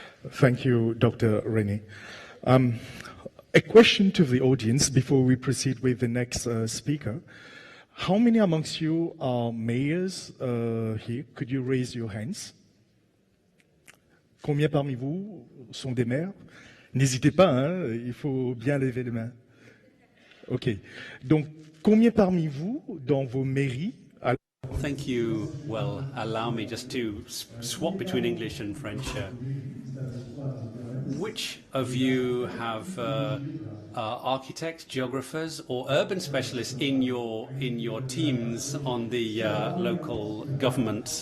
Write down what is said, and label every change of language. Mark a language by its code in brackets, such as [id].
[en] Thank you, Dr. René. A question to the audience before we proceed with the next speaker. How many amongst you are mayors here? Could you raise your hands? [fr] Combien parmi vous sont des maires? N'hésitez pas, hein, il faut bien lever les mains. OK. Donc, combien parmi vous, dans vos mairies... [en] Thank you. Well, allow me just to swap between English and French. Which of you have architects, geographers, or urban specialists in your teams on the local governments?